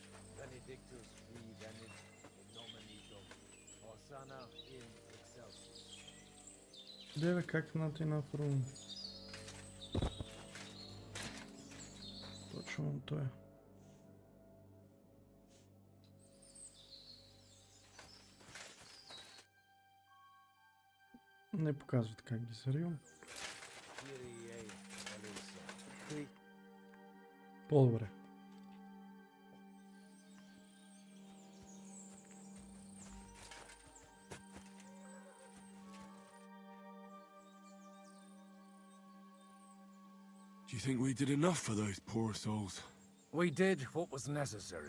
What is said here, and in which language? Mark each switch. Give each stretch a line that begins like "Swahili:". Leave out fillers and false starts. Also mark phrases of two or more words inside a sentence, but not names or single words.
Latin: Benedictus qui venit in nomine Domini. Hosanna in excelsis.
Bulgarian: Деве, как на на фрум? Точно то е. Не показват как ги заривам. По-добре.
English: Do you think we did enough for those poor souls? We did what was necessary.